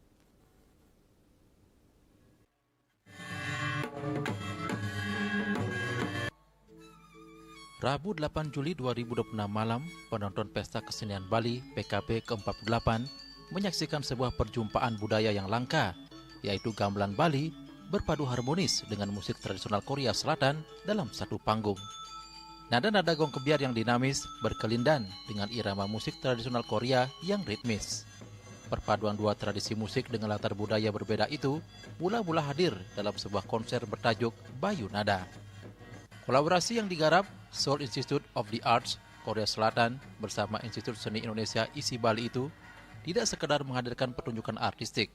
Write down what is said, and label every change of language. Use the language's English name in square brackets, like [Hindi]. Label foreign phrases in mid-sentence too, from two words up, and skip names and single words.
[Indonesian] Rabu 8 Juli 2026 malam, penonton Pesta Kesenian Bali PKB ke-48 menyaksikan sebuah perjumpaan budaya yang langka, yaitu gamelan Bali berpadu harmonis dengan musik tradisional Korea Selatan dalam satu panggung. Nada-nada gong kebiar yang dinamis berkelindan dengan irama musik tradisional Korea yang ritmis. Perpaduan dua tradisi musik dengan latar budaya berbeda itu mula-mula hadir dalam sebuah konser bertajuk Bayu Nada. Kolaborasi yang digarap Seoul Institute of the Arts, Korea Selatan bersama Institut Seni Indonesia ISI Bali itu tidak sekedar menghadirkan pertunjukan artistik.